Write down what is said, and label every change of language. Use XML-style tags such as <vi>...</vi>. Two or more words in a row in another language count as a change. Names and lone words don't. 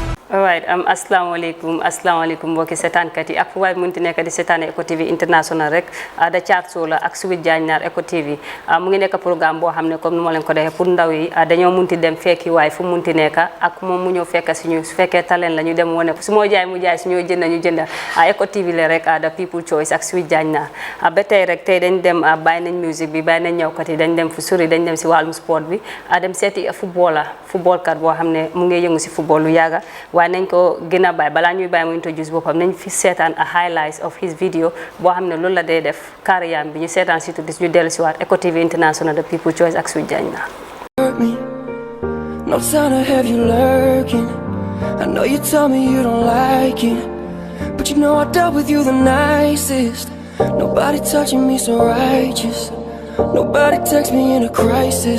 <wo>Alright, assalamualaikum mbokki seetaankat yi ak fu waay munti nekk di seetaane Eco TV international rek da caat soo la ak Sweet Jaañnaar Eco TV mu ngi nekk programme boo xam ne comme ni ma leen ko defee pour ndaw yi dañoo munti dem fekki waay fu munti nekk ak moom mu ñëw fekk si ñu su fekkee talent la ñu dem wane ko su moo jaay mu jaay su ñoo jënd ñu jënd Eco TV la rek</wo> <en>the people choice</en> <wo>ak Sweet Jaañnaar ba tey rek tey dañ dem bàyyi nañ musique bi bàyyi nañ ñëwkat yi dañ dem fu sori dañ dem si wàllum sport bi dem seeti footballkat boo xam ne mu ngi yëngu si football lu yàgga waaye nañ ko gën a bàyyi balaa ñuy bàyyi mu introduce boppam nañ fi seetaan</wo> <en>a highlights of his video</en> <wo>boo xam ne loolu la day def carrière bi ñu seetaan surtout dis ñu dellu si waat Eco TV international</wo> <en>the people choice</en> <wo>ak Sweet Jaañnaar.</wo> <en>No sign to have you lurking. I know you tell me you don't like it, but you know I dealt with you the nicest. Nobody touching me so righteous. Nobody text me in a crisis.</en>